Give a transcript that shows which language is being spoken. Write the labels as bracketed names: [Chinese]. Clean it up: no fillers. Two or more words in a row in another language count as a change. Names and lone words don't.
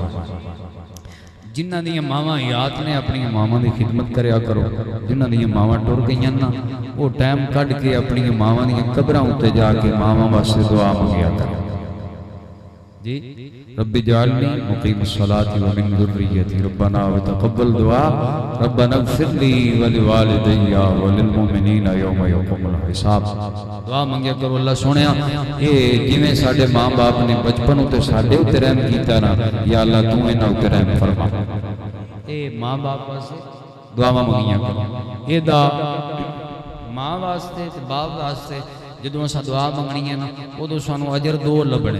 [Punjabi] جنہاں دیاں ماواں یاد نے اپنی ماواں کی خدمت کریا کرو. جنہاں دیاں ماواں ٹر گئیاں نا وہ ٹائم کڈھ کے اپنی ماواں دی قبراں اتے جا کے ماواں واسطے دعا منگیا کرو. [Arabic] جي ربي اجعلني مقيم الصلاة ومن ذريتي ربنا وتقبل دعاء ربنا اغفر لي ولوالدي وللمؤمنين يوم يقوم الحساب. [Punjabi] دعا منگیا کرو اللہ سوہنیا یہ جویں ساڈے ماں باپ نے بچپن اتے ساڈے اتے رحم کیتا نا یا اللہ توں انہاں اتے رحم فرما. یہ ماں باپ واسطے دعاواں منگیا کرو. ایدا ماں واسطے تے باپ واسطے جدوں اساں دعا منگنی ہے نا اودوں سانوں اجر دو لبھنے.